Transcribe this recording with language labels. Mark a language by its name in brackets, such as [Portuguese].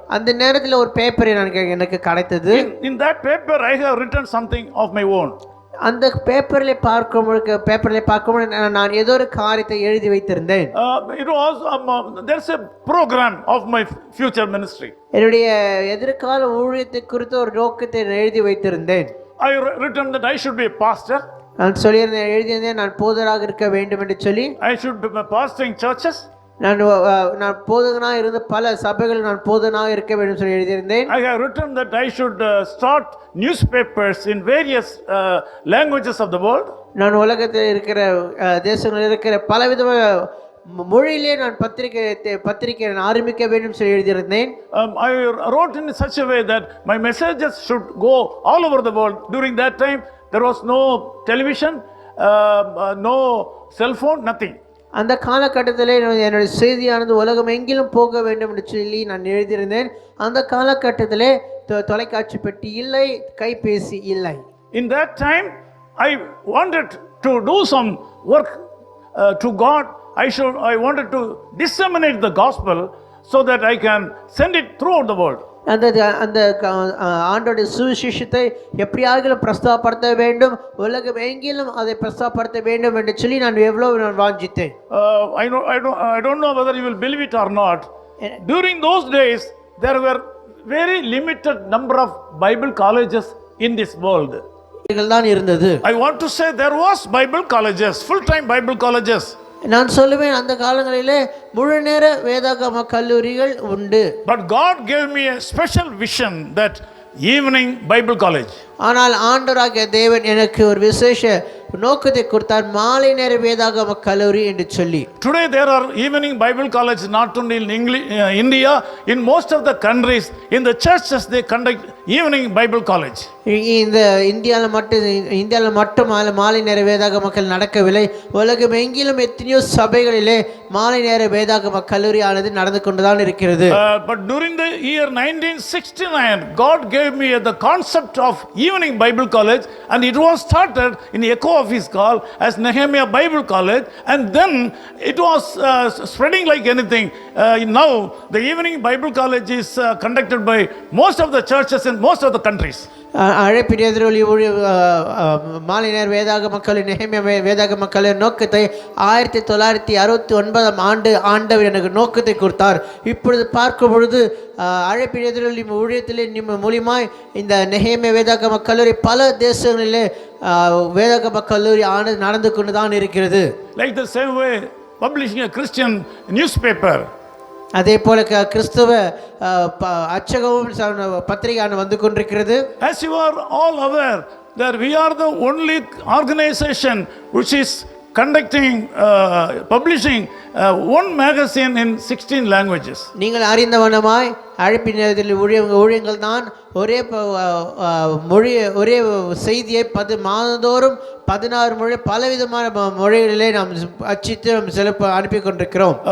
[Tamil] அந்த நேரத்தில் ஒரு பேப்பர் எனக்கு கிடைத்தது. [English] In that paper I have written something of my own. [Tamil] அந்த பேப்பரில் பார்க்கும்போது நான் ஏதோ ஒரு காரியத்தை எழுதி வைத்திருந்தேன். [English] It was there's a program of my future ministry. [Tamil] என்னுடைய எதிர்கால ஊழியத்தை குறித்த ஒரு நோக்கத்தை எழுதி வைத்திருந்தேன். [English] I written that I should be a pastor. [Tamil] நான் எழுதியிருந்தேன் நான் போதகராக இருக்க வேண்டும் என்று சொல்லி. [English] I should be pastoring churches. [Tamil] நான் போதகனாக இருந்த பல சபைகள் நான் போதகனாக இருக்க வேண்டும் சொல்லி எழுதியிருந்தேன். [English] I have written that I should start newspapers in various languages of the world. [Tamil] நான் உலகத்தில் இருக்கிற தேசங்களில் இருக்கிற பலவிதமான மொழியிலே நான் பத்திரிகை ஆரம்பிக்க வேண்டும் சொல்லி எழுதியிருந்தேன். [English] I wrote in such a way that my messages should go all over the world. During that time there was no television, no cell phone, nothing. [Tamil] அந்த காலகட்டத்தில் என்னுடைய செய்தியானது உலகம் எங்கிலும் போக வேண்டும் என்று சொல்லி நான் எழுதியிருந்தேன். அந்த காலகட்டத்திலே தொலைக்காட்சி பெட்டி இல்லை, கைபேசி இல்லை. [English] In that time I wanted to do some work to God. I wanted to disseminate the gospel so that I can send it throughout the world. [Tamil] அந்த ஆண்டோடைய சுவிசேஷத்தை எப்படியாகிலும் பிரஸ்தாபப்படுத்த வேண்டும், உலகம் எங்கிலும் அதை பிரஸ்தாபப்படுத்த வேண்டும் என்று சொல்லி நான் வாஞ்சித்தேன். [English] I don't know whether you will believe it or not. During those days there were very limited number of Bible colleges in this world. [Tamil] தான் இருந்தது. [English] I want to say there was Bible colleges, full-time Bible colleges. [Tamil] நான் சொல்லுவேன் அந்த காலங்களிலே முழு நேர வேதாகம கல்லூரிகள் உண்டு. [English] But God gave me a special vision that evening Bible college. [Tamil] ஆனால் ஆண்டவராகிய தேவன் எனக்கு ஒரு விசேஷ நோக்கத்தை கொடுத்தார், மாலை நேர வேதாகம கல்லூரி என்று சொல்லி. [English] Today there are evening Bible colleges not only in India, in most of the countries, in the churches they conduct evening Bible college. [Tamil] இந்த இந்தியாவில் மட்டும் மாலை நேர வேதாகம கல்லூரி நடக்கவில்லை, உலகம் எங்கிலும் எத்தனையோ சபைகளிலே மாலை நேர வேதாகம கல்லூரி ஆனது நடந்து கொண்டுதான் இருக்கிறது. [English] But during the year 1969 God gave me the concept of evening Bible college, and it was started in echo of his call as Nehemiah Bible College, and then it was spreading like anything. Now the evening Bible college is conducted by most of the churches in most of the countries. [Tamil] அழைப்பின் எதிரொலி மாலை நேர வேதாகம கல்லூரி நெஹெமியா வேதாகம கல்லூரி நோக்கத்தை 1969 ஆண்டவர் எனக்கு நோக்கத்தை கொடுத்தார். இப்பொழுது பார்க்கும் பொழுது அழைப்பின் எதிரொலி ஊழியத்திலே மூலியமாய் இந்த நெஹெமியா வேதாகம கல்லூரி பல தேசங்களிலே வேதாகம கல்லூரி ஆனது நடந்து கொண்டு தான் இருக்கிறது. [English] Like the same way publishing a Christian newspaper. [Tamil] அதே போல கிறிஸ்தவ அச்சகமும் பத்திரிகையான வந்து கொண்டிருக்கிறது. [English] As you are all aware that we are the only organization which is conducting, publishing one magazine in 16 languages. [Tamil] நீங்கள் அறிந்தவனமாய் அழைப்பினதில் ஊழியங்கள் தான் ஒரே மொழி ஒரே செய்தியை மாதந்தோறும் 16 மொழி பலவிதமான மொழிகளிலே நாம் அச்சிட்டு சில அனுப்பி கொண்டிருக்கிறோம்.